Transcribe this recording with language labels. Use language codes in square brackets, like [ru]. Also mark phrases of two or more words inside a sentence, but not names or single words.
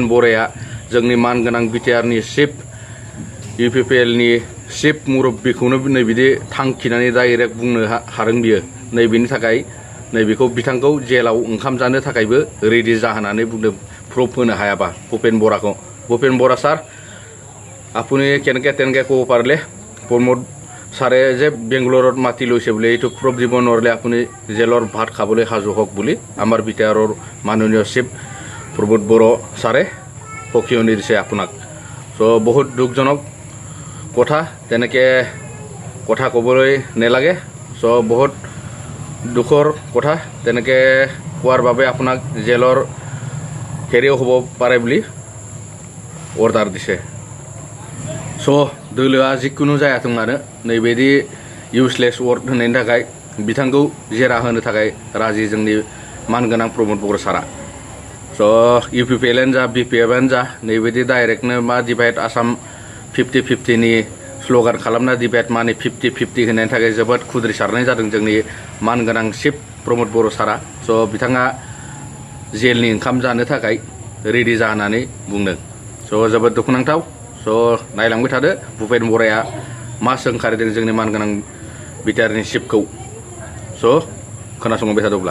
[brx] बराया जोंनि मानगोनां बिटिआरनि चिफ इउपिपिएलनि चिफ मुरब्बीखौनो नैबिदि थांखिनानै डाइरेक्ट बुंनो हादों बियो नैबेनि थाखाय नैबेखौ बिथांखौ जेलाव ओंखाम जानो थाखायबो रेडि जा होननानै बुंदों प्रुफ होनो हायाबा भुपेन बराखौ भुपेन बरा [as] ছাৰ আপুনি কেনেকৈ তেনেকৈ ক'ব পাৰিলে প্ৰমোদ ছাৰে যে বেংগলোৰত মাতি লৈছে বুলি এইটো প্ৰুফ দিব নোৱাৰিলে আপুনি জেলৰ ভাত খাবলৈ সাজু হওক বুলি আমাৰ বিটিআৰৰ মাননীয় চিফ প্ৰমোদ বড়ো ছাৰে সকিয়নি দিছে আপোনাক চ' বহুত দুখজনক কথা তেনেকৈ কথা ক'বলৈ নালাগে চ' বহুত দুখৰ কথা তেনেকৈ কোৱাৰ বাবে আপোনাক জেলৰ হেৰিও হ'ব পাৰে বুলি অৰ্ডাৰ দিছে [brx] स' दोलोआ जिखुनु जायाथों मानो नैबेदि इउसलेस वार्ड होनायनि थाखाय बिथांखौ जेरा होनो थाखाय राजि जोंनि मानगोनां प्रमोद बड़ो सारा स' इउपिपिएलआनो जा बिपिएफआनो जा नैबेदि डाइरेक्टनो मा डिभाइड आसाम 50-50 नि स्ल'गान खालामना डिभाइड मानि 50-50 होनायनि थाखाय जोबोद खुद्रिसारनाय जादों जोंनि मानगोनां चिफ प्रमोद बड़ो सारा स' बिथाङा जेलनि ओंखाम जानो थाखाय रेडि जा होननानै बुंदों स' जोबोद दुखुनांथाव स' नायलांबाय थादो भुपेन बराया मा सोंखारिदों जोंनि मानगोनां बिटिआरनि चिफखौ स' खोनासंबाय थादोब्ला